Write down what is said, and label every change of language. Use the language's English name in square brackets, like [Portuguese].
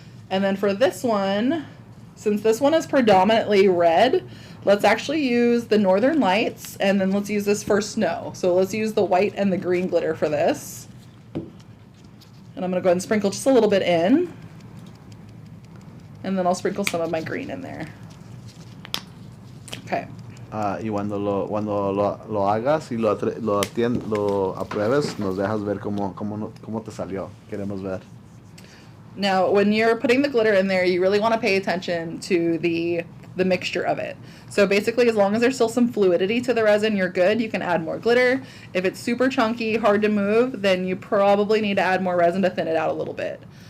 [English] And then for this one, since this one is predominantly red, let's actually use the Northern Lights, and then let's use this for snow. So let's use the white and the green glitter for this. And I'm going to go ahead and sprinkle just a little bit in. And then I'll sprinkle some of my green in there. Okay. [Spanish] Y cuando lo hagas y lo apruebes, nos dejas ver cómo te salió. Queremos ver. [English] Now, when you're putting the glitter in there, you really want to pay attention to the mixture of it. So basically, as long as there's still some fluidity to the resin, you're good. You can add more glitter. If it's super chunky, hard to move, then you probably need to add more resin to thin it out a little bit.